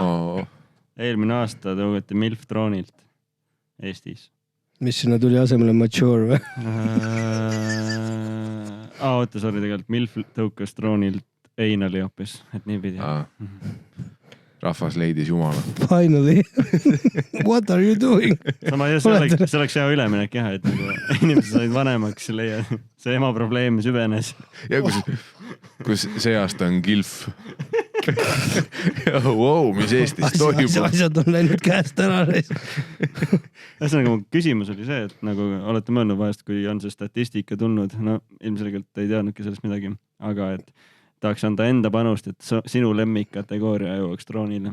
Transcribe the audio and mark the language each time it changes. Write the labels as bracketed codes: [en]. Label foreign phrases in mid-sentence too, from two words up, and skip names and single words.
[et] Eelmine aasta tõugati MILF troonilt Eestis. Mis sinna tuli asemele mature või? Oota, sorry, tegelikult MILF tõukas troonilt Einali hoopis, et nii pidi. Rahvas leidis jumala. [en] Finally. What are you doing? [et] See oleks hea üleminek jah, et inimesed said vanemaks, see ema probleem süvenes. Ja kus see aasta on GILF. Wow, mis Eestis toimub? Asjad on läinud käest ära. Ühesõnaga, küsimus oli see, et nagu olete mõelnud vahest, kui on see statistika tulnud, no ilmselgelt ei teadnudki sellest midagi, aga et tahaks anda enda panust, et sinu lemmikkategooria jõuaks troonile.